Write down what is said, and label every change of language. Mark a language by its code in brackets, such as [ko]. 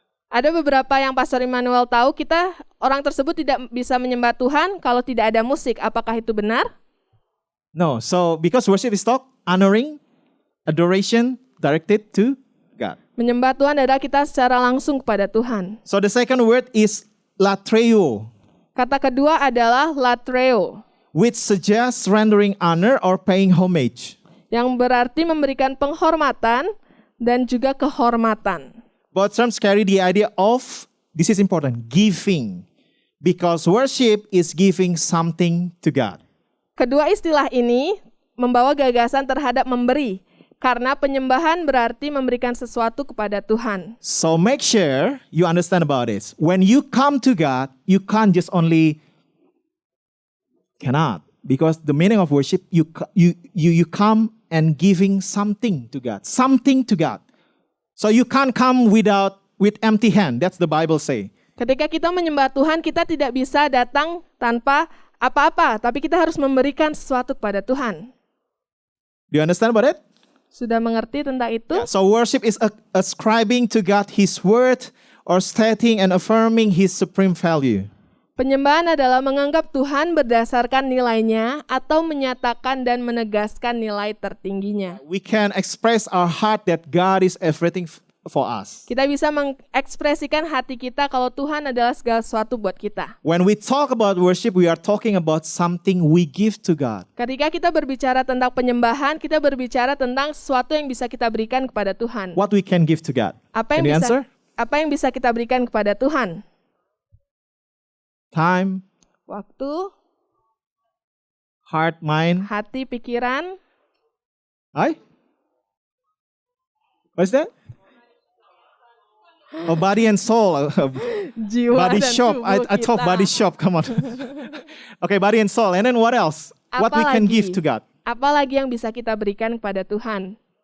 [id] Ada beberapa yang Pastor Immanuel tahu orang tersebut tidak bisa menyembah Tuhan kalau tidak ada musik. Apakah itu benar? [en] No. So because worship is talk honoring, adoration directed to God. [id] Menyembah Tuhan adalah kita secara langsung kepada Tuhan. [en] So the second word is latreo, [id] Kata kedua adalah latreo, [en] which suggests rendering honor or paying homage. [id] yang berarti memberikan penghormatan dan juga kehormatan. [en] Both terms carry the idea of, this is important, giving. Because worship is giving something to God. [id] Kedua istilah ini membawa gagasan terhadap memberi, karena penyembahan berarti memberikan sesuatu kepada Tuhan. [en] So make sure you understand about this. When you come to God, you can't just only, cannot. Because the meaning of worship, you come and giving something to God. Something to God. So you can't come with empty hand. That's the Bible say. [id] Ketika kita menyembah Tuhan, kita tidak bisa datang tanpa apa-apa, tapi kita harus memberikan sesuatu kepada Tuhan. [en] Do you understand about it? [id] Sudah mengerti tentang itu? [en] Yeah, so worship is ascribing to God His word or stating and affirming His supreme value. [id] Penyembahan adalah menganggap Tuhan berdasarkan nilainya atau menyatakan dan menegaskan nilai tertingginya. [en] We can express our heart that God is everything for us. [id] Kita bisa mengekspresikan hati kita kalau Tuhan adalah segala sesuatu buat kita. [en] When we talk about worship, we are talking about something we give to God. [id] Ketika kita berbicara tentang penyembahan, kita berbicara tentang sesuatu yang bisa kita berikan kepada Tuhan. [en] What we can give to God. [id] Apa [en] Can you answer? [id] Apa yang bisa kita berikan kepada Tuhan? [en] Time, [id] Waktu, [en] heart, mind. [id] hati, pikiran, [en] What's that? Oh, body and soul. [id] jiwa [en] Body [id] dan [en] shop. [id] tubuh [en] I thought [id] kita. [en] body shop. Come on. Okay, body and soul. And then what else? What we can give to God. [id] Apalagi yang bisa kita berikan kepada Tuhan?